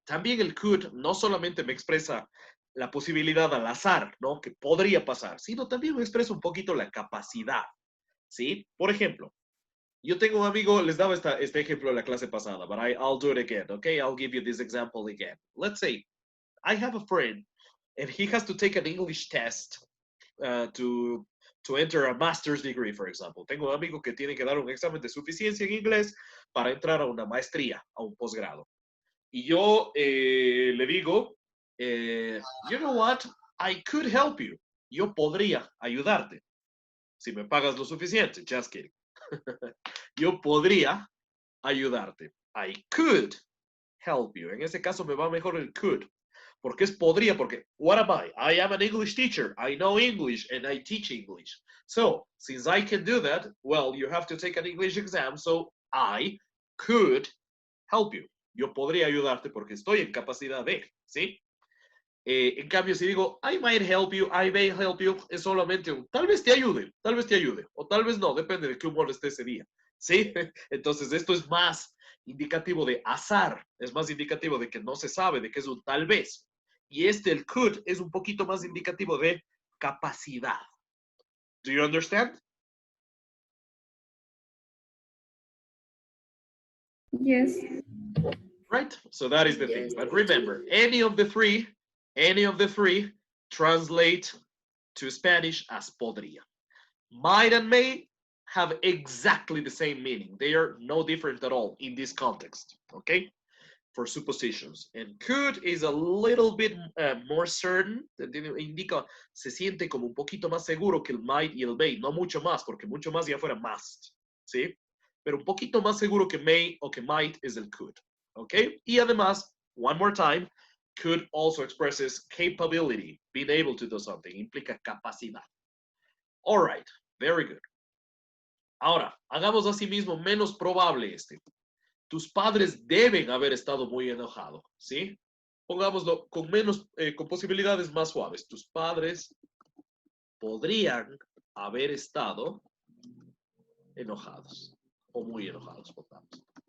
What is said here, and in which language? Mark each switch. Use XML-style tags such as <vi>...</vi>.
<es>También el could no solamente me expresa la posibilidad al azar, ¿no? Que podría pasar, sino también me expresa un poquito la capacidad, ¿sí? Por ejemplo, yo tengo un amigo, les daba este ejemplo en la clase pasada,</es> <en>but I'll do it again, okay? I'll give you this example again. Let's say I have a friend and he has to take an English test to enter a master's degree, for example.</en> <es>Tengo un amigo que tiene que dar un examen de suficiencia en inglés para entrar a una maestría, a un posgrado. Y yo le digo,</es> <en>you know what, I could help you.</en> <es>Yo podría ayudarte si me pagas lo suficiente.</es> <en>Just kidding.</en> <es>Yo podría ayudarte.</es> <en>I could help you.</en> <es>En ese caso me va mejor el could. Porque es podría, porque</es> <en>what am I? I am an English teacher. I know English and I teach English. So, since I can do that, well, you have to take an English exam, so I could help you.</en> <es>Yo podría ayudarte porque estoy en capacidad de, ¿sí? En cambio, si digo,</es> <en>I might help you, I may help you,</en> <es>es solamente un, tal vez te ayude, o tal vez no, depende de qué humor esté ese día, ¿sí? Entonces, esto es más indicativo de azar, es más indicativo de que no se sabe, de que es un tal vez. Y el could, es un poquito más indicativo de capacidad.</es> <en>Do you understand? Yes. Right? So that is the thing. But remember, any of the three translate to Spanish as podría. Might and may have exactly the same meaning. They are no different at all in this context, okay? For suppositions. And could is a little bit more certain.</en> <es>Indica, se siente como un poquito más seguro que el might y el may. No mucho más, porque mucho más ya fuera must, ¿sí? Pero un poquito más seguro que may o que might es el could.</es> <en>Okay?</en> <es>Y además,</es> <en>one more time, could also expresses capability, being able to do something,</en> <es>implica capacidad.</es> <en>All right, very good.</en> <es>Ahora, hagamos así mismo menos probable este. Tus padres deben haber estado muy enojados, ¿sí? Pongámoslo con menos, con posibilidades más suaves. Tus padres podrían haber estado enojados o muy enojados, pongamos.</es>